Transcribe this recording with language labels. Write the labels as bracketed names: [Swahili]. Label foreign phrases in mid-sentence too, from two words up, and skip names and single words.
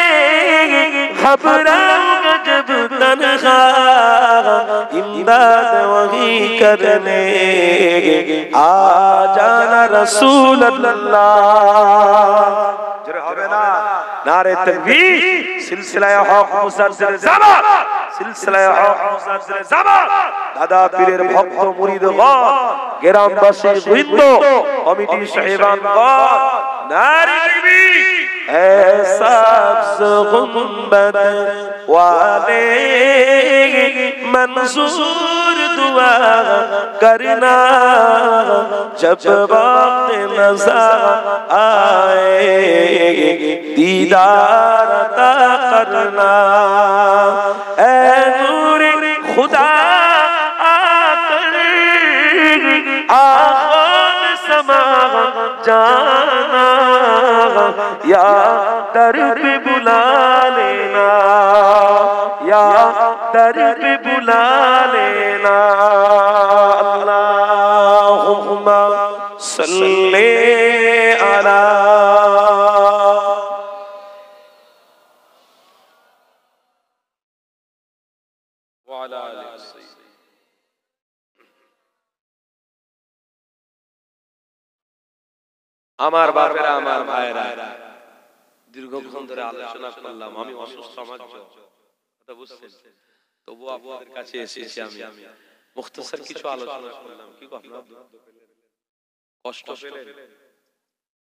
[Urdu] گھبراؤں جب تنہا امداد وہی کرنے آ جانا رسول اللہ نعرہ تکبیر سلسلہ حق مسلسل زمان سلسلہ حق مسلسل زمان [Bangla] দাদা পীরের ভক্ত মুরিদগণ গ্রামবাসী বৃন্দ কমিটি সাহেবানগণ [Urdu] نعرہ تکبیر اے سبز گنبد والے منظور دعا کرنا جب وقت نظر آئے دیدار عطا کرنا اے نور خدا آ کر آنکھوں میں سما جانا یا در پہ بلا لینا یا در پہ بلا لینا [Arabic] اللهم صل على وعلى آله [Bangla] আমার বাপেরা আমার ভাইরা দীর্ঘক্ষণ ধরে আলোচনা করলাম আমি অসুস্থ আমার কথা বুঝছেন তবু আপনাদের কাছে এসেছি আমি মুখতাসার কিছু আলোচনা করলাম কি আপনারা কষ্ট পেলেন